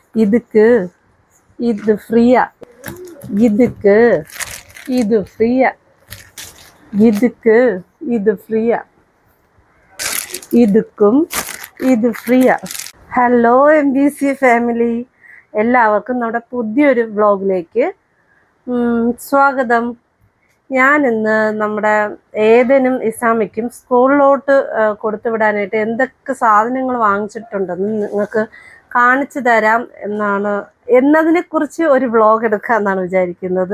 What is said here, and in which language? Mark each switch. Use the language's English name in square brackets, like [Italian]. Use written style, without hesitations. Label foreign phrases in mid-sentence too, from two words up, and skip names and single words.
[Tamil] இதுக்கு இது ஃப்ரீயா, இதுக்கு இது ஃப்ரீயா, இதுக்கு இது ஃப்രീயா, இதுக்கும் இது ஃப்ரீயா. [English] hello MBC family, [Malayalam] എല്ലാവർക്കും നമ്മുടെ പുതിയൊരു വ്ളോഗിലേക്ക് സ്വാഗതം. ഞാനിന്ന് നമ്മുടെ ഏതനും ഇസാമയ്ക്കും സ്കൂളിലോട്ട് കൊടുത്തു വിടാനായിട്ട് എന്തൊക്കെ സാധനങ്ങൾ വാങ്ങിച്ചിട്ടുണ്ടെന്ന് നിങ്ങൾക്ക് കാണിച്ചു തരാം എന്നതിനെക്കുറിച്ച് ഒരു വ്ളോഗ് എടുക്കാമെന്നാണ് വിചാരിക്കുന്നത്.